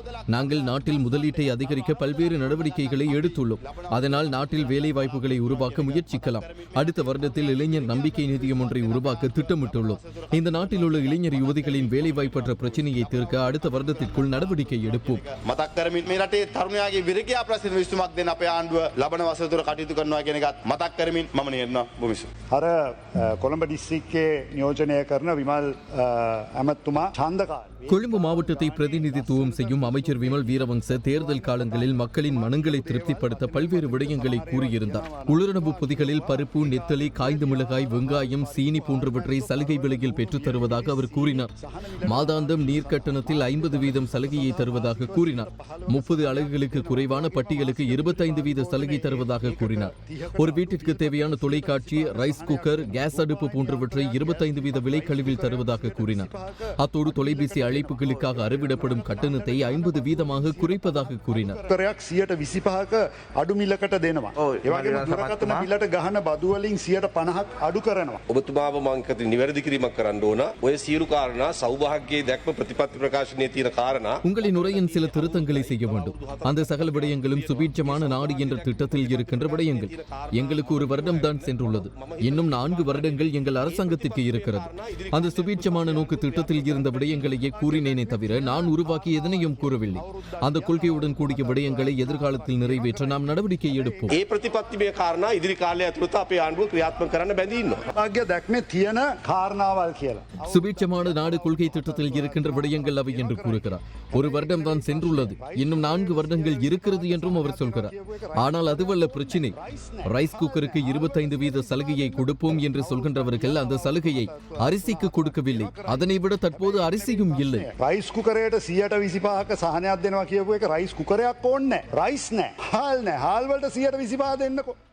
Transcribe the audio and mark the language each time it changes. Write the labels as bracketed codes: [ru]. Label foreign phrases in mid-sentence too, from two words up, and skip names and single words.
[ta] நாங்கள் நாட்டில் முதலீட்டை அதிகரிக்க பல்வேறு நடவடிக்கைகளை எடுத்துள்ளோம். அதனால் நாட்டில் வேலை வாய்ப்புகளை உருவாக்க முயற்சிக்கலாம். அடுத்த வருடத்தில் இளைஞர் நம்பிக்கை நிதியம் ஒன்றை உருவாக்க திட்டமிட்டுள்ளோம். இந்த நாட்டில் உள்ள இளைஞர் யுவதிகளின் வேலை வாய்ப்பற்ற பிரச்சனையை தீர்க்க அடுத்த வருடத்திற்குள் நடவடிக்கை எடுப்போம். [si] මතක් කරමින් මේ රටේ තරුණයාගේ විරකියා ප්‍රශ්න විසඳුමක් දෙන්න අපේ ආණ්ඩුව ලබන වසර තුර කටයුතු කරනවා කියන එකත් මතක් කරමින් මම නියනවා බොමිසු. අර කොළඹ දිස්ත්‍රික්කයේ නියෝජනය කරන විමල් ඇමතුමා [ta] கொழும்பு மாவட்டத்தை பிரதிநிதித்துவம் செய்யும் அமைச்சர் விமல் வீரவங்ச தேர்தல் காலங்களில் மக்களின் மனங்களை திருப்திப்படுத்த பல்வேறு விடயங்களை கூறியிருந்தார். உளுரணவு பொதிகளில் பருப்பு, நெத்தலி, காய்ந்த மிளகாய், வெங்காயம், சீனி போன்றவற்றை சலுகை விலையில் பெற்றுத் தருவதாக அவர் கூறினார். மாதாந்தம் நீர் கட்டணத்தில் 50% சலுகையை தருவதாக கூறினார். 30 அலகுகளுக்கு குறைவான பட்டியலுக்கு 25% சலுகை தருவதாக கூறினார். ஒரு வீட்டிற்கு தேவையான தொலைக்காட்சி, [en] rice cooker, [ta] கேஸ் அடுப்பு போன்றவற்றை 25% விலைக்கழிவில் தருவதாக கூறினார். அத்தோடு தொலைபேசி அழைப்புகளுக்காக அறவிடப்படும் கட்டணத்தை 50% குறைப்பதாக கூறினார். [si] අඩු මිලකට දෙනවා. ඒ වගේම දුරකථන බිලට ගහන බදු වලින් 50%ක් අඩු කරනවා. ඔබතුමාව මම කති නිවැරදි කිරීමක් කරන්න ඕන. ඔය සියලු කාරණා සෞභාග්‍යයේ දැක්ම ප්‍රතිපත්ති ප්‍රකාශනයේ තියෙන කාරණා [ta] உங்களின் உரையின் சில திருத்தங்களை செய்ய வேண்டும். அந்த சகல விடயங்களும் சுபீட்சமான நாடு என்ற திட்டத்தில் இருக்கின்ற விடயங்கள். எங்களுக்கு ஒரு வருடம் தான் சென்றுள்ளது. இன்னும் 4 வருடங்கள் எங்கள் அரசாங்கத்திற்கு இருக்கிறது. அந்த சுபீட்சமான நோக்கு திட்டத்தில் இருந்த விடயங்களையே கூறினேனே தவிர நான் உருவாக்கி எதனையும் கூறவில்லை. அந்த கொள்கையுடன் கூடிய விடயங்களை எதிர்காலத்தில் நிறைவேற்ற நாம் நடவடிக்கை எடுப்போம். [si] ඒ ප්‍රතිපත්තිමය කාරණා ඉදිරි කාලය ඇතුළත අපේ ආණ්ඩුව ක්‍රියාත්මක කරන්න බැඳී ඉන්නවා. භාග්‍ය දැක්මේ තියෙන කාරණාවල් කියලා. [ta] சுபீட்சமான நாடு கொள்கை திட்டத்தில் இருக்கின்ற விடயங்கள் அவை என்று கூறுகிறார். ஒரு வருடம் தான் சென்றுள்ளது. இன்னும் 4 வருடங்கள் இருக்கிறது என்றும் அவர் சொல்கிறார். ஆனால் அதுவல்ல பிரச்சினை. ரைஸ் குக்கருக்கு 25% சலுகையை கொடுப்போம் என்று சொல்கின்றவர்கள் அந்த சலுகையை அரிசிக்கு கொடுக்கவில்லை. அதனை விட தற்போது அரிசியும் இல்லை. [si] රයිස් කුකරයට 125ක සහනයක් දෙනවා කියපු එක රයිස් කුකරයක් ඕනේ නැහැ. රයිස් නැහැ. හාල් නැහැ. හාල් වලට 125 දෙන්නකෝ.